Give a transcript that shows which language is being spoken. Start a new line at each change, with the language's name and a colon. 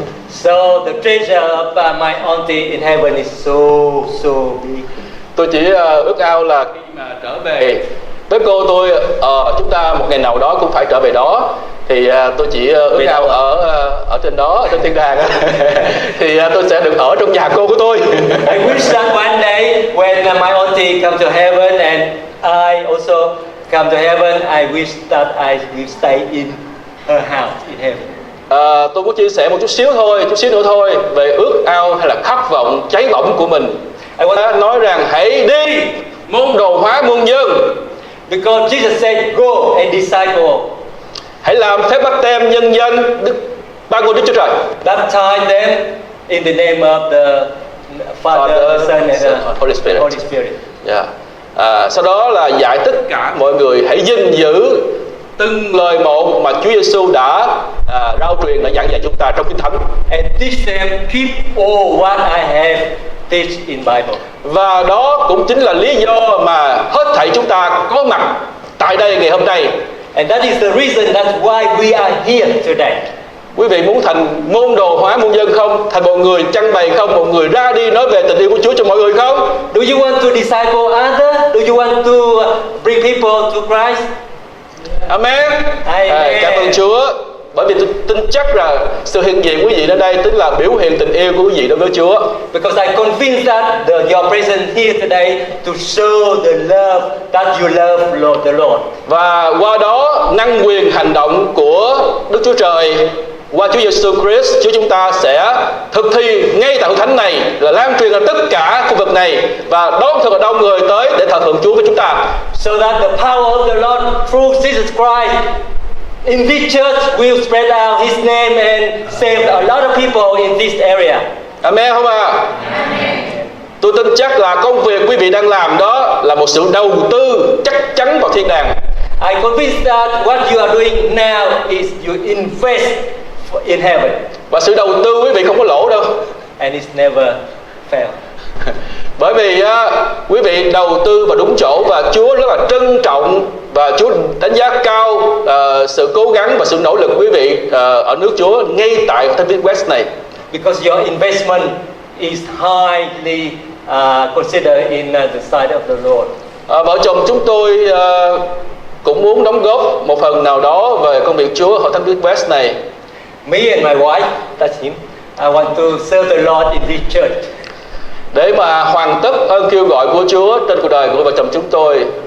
English: So the treasure of my auntie in heaven is so big.
Vietnamese: Tôi chỉ ước ao là khi mà trở về với cô tôi, chúng ta một ngày nào đó cũng phải trở về đó. Thì tôi chỉ ước ao ở trên đó, trên thiên đàng thì tôi sẽ được ở trong nhà cô của tôi.
English: I wish that one day when my auntie come to heaven and I also come to heaven, I wish that I will stay in her house in heaven.
Vietnamese: Tôi muốn chia sẻ một chút xíu nữa thôi về ước ao hay là khát vọng cháy bỏng của mình.
English: I want
Vietnamese: nói rằng hãy đi môn đồ hóa muôn dân.
English: Because Jesus said, go and disciple.
Vietnamese: Hãy làm phép báp têm nhân danh ba ngôi Đức Chúa Trời.
English: Baptize them in the name of the Father, the Son, and the Holy Spirit. Holy Spirit. Yeah.
Vietnamese: Sau đó là dạy tất cả mọi người hãy gìn giữ từng lời một mà Chúa Giêsu đã rao truyền, đã giảng dạy chúng ta trong Kinh Thánh.
English: And teach them keep all what I have teach in Bible.
Vietnamese: Và đó cũng chính là lý do mà hết thảy chúng ta có mặt tại đây ngày hôm nay.
English: And that is the reason that's why we are here today.
Vietnamese: Quý vị muốn thành môn đồ hóa muôn dân không? Thành một người trưng bày không? Một người ra đi nói về tình yêu của Chúa cho mọi người không?
English: Do you want to disciple others? Do you want to bring people to Christ? Amen. Amen.
Vietnamese: Cảm ơn Chúa. Bởi vì tôi tin chắc là sự hiện diện quý vị ở đây tức là biểu hiện tình yêu của quý vị đối với Chúa.
English: Because I'm convinced that your presence here today to show the love that you love the Lord.
Vietnamese: Và qua đó năng quyền hành động của Đức Chúa Trời qua Chúa Giêsu Christ, Chúa chúng ta sẽ thực thi ngay tại hội thánh này là lan truyền ở tất cả khu vực này và đón thật là đông người tới để thờ phượng Chúa với chúng ta.
English: So that the power of the Lord through Jesus Christ in this church will spread out His name and save a lot of people in this area.
Vietnamese: Amen không ạ? Tôi tin chắc là công việc quý vị đang làm đó là một sự đầu tư chắc chắn vào thiên đàng.
English: I convinced that what you are doing now is you invest in heaven.
Vietnamese: Và sự đầu tư quý vị không có lỗ đâu.
English: And it's never fail.
Vietnamese: Bởi vì quý vị đầu tư vào đúng chỗ và Chúa rất là trân trọng và Chúa đánh giá cao sự cố gắng và sự nỗ lực của quý vị ở nước Chúa ngay tại thành phố West này.
English: Because your investment is highly considered in the sight of the Lord.
Vietnamese: Vợ chồng chúng tôi cũng muốn đóng góp một phần nào đó về công việc Chúa ở thành phố West này.
English: Me and my wife, that's him. I want to serve the Lord in this church.
Vietnamese: Để mà hoàn tất ơn kêu gọi của Chúa trên cuộc đời của vợ chồng chúng tôi.